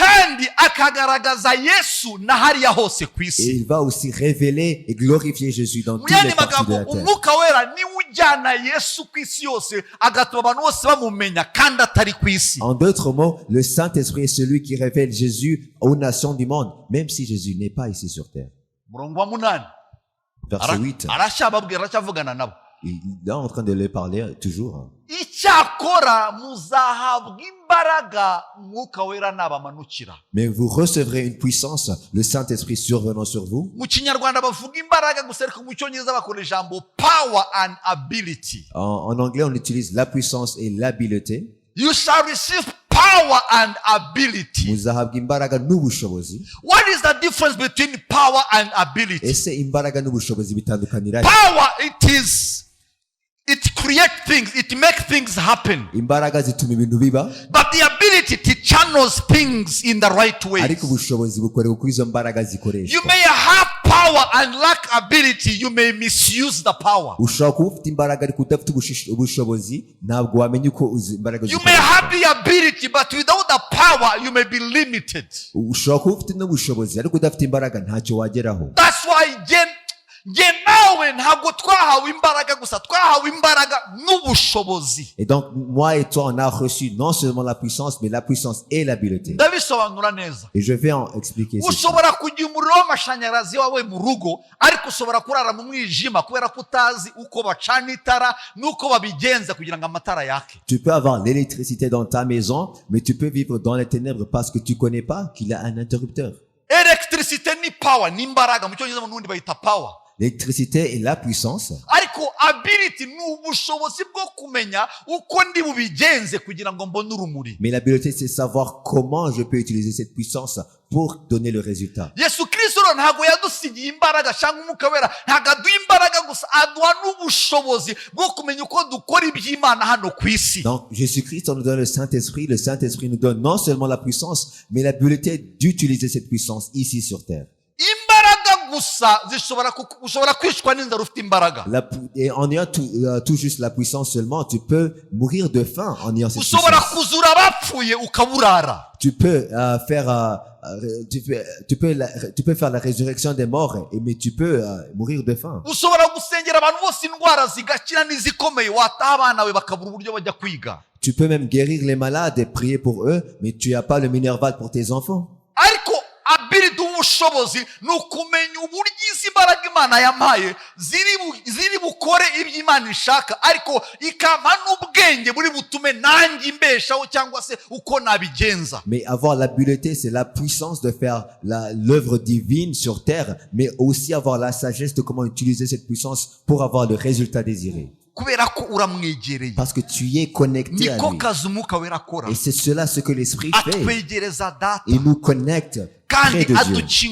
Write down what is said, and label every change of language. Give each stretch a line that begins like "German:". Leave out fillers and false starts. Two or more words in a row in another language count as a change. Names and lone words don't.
French: Et il va aussi révéler et glorifier Jésus dans toutes les parties de la terre. En d'autres mots, le Saint-Esprit est celui qui révèle Jésus aux nations du monde, même si Jésus n'est pas ici sur terre. Verset 8. Il est en train de leur parler toujours.
Kinyarwanda: cyakora muzahabwa imbaraga umwuka wera nabamanukira.
French: Mais vous recevrez une puissance, le Saint-Esprit survenant sur vous.
Kinyarwanda: Mu kinyarwanda bavuga imbaraga gusa ariko mu cyongereza bakora ijambo
English: power and ability.
French: En anglais, on utilise la puissance et l'habileté.
English: You shall receive power and ability.
Kinyarwanda: Muzahabwa imbaraga n'ubushobozi.
English: What is the difference between power and ability?
Kinyarwanda: Ese imbaraga n'ubushobozi bitandukanira?
English: Power, it creates things, it makes things happen.
Kinyarwanda: Imbaraga zituma ibintu biba.
English: But the ability to channels things in the right way.
Kinyarwanda: Ariko ubushobozi bukorewe kuri izo mbaraga zikoreshwa.
English: You may have power and lack ability, you may misuse the power.
Kinyarwanda: Ushobora kuba ufite imbaraga ariko udafite ubushobozi, ntabwo wamenya uko imbaraga zikoreshwa.
English: You may have the ability but without the power you may be limited.
Kinyarwanda: Ushobora kuba ufite n'ubushobozi ariko udafite imbaraga ntacyo wageraho.
English: That's why
Kinyarwanda: nawe ntabwo twahawe imbaraga gusa, twahawe imbaraga n'ubushobozi.
French: Et donc moi et toi on a reçu non seulement la puissance mais la puissance et l'habileté.
Kinyarwanda: Ndabisobanura neza.
French: Et je vais en expliquer ça.
Kinyarwanda: Ushobora kugira umuriro w'amashanyarazi wawe mu rugo ariko ushobora kurara mu mwijima kubera ko utazi uko bacana itara n'uko babigenza kugira ngo amatara yake.
French: Tu peux avoir l'électricité dans ta maison mais tu peux vivre dans les ténèbres parce que tu connais pas qu'il y a un interrupteur.
Kinyarwanda: Electricité ni power, ni imbaraga, mu cyongereza mu Burundi bayita power.
French: L'électricité est la puissance.
Kinyarwanda: Ariko ability ni ubushobozi bwo kumenya uko ndi bubigenze kugira ngo mbone urumuri.
French: Mais l'habileté c'est savoir comment je peux utiliser cette puissance pour donner le résultat.
Kinyarwanda: Yesu Kristo ntabwo yadusigiye imbaraga cyangwa umwuka wera, ntabwo aduha imbaraga gusa, aduha n'ubushobozi bwo kumenya uko dukora iby'Imana hano ku isi.
French: Donc Jésus-Christ nous donne le Saint-Esprit nous donne non seulement la puissance mais l'habileté d'utiliser cette puissance ici sur terre. Et en ayant tout juste la puissance seulement, tu peux mourir de faim en ayant cette puissance. Tu peux faire la résurrection des morts, mais tu peux mourir de faim. Tu peux même guérir les malades et prier pour eux, mais tu n'as pas le minerval pour tes enfants.
Kinyarwanda: ubushobozi ni ukumenya uburyo izi mbaraga Imana yampaye ziri bukore ibyo Imana ishaka, ariko ikampa n'ubwenge buri butume nanjye imbeshaho cyangwa se uko nabigenza.
French: Mais avoir l'habileté, c'est la puissance de faire l'œuvre divine sur terre, mais aussi avoir la sagesse de comment utiliser cette puissance pour avoir le résultat désiré. Parce que tu y es connecté à lui. Et c'est cela ce que l'Esprit fait. Il nous connecte près de Dieu.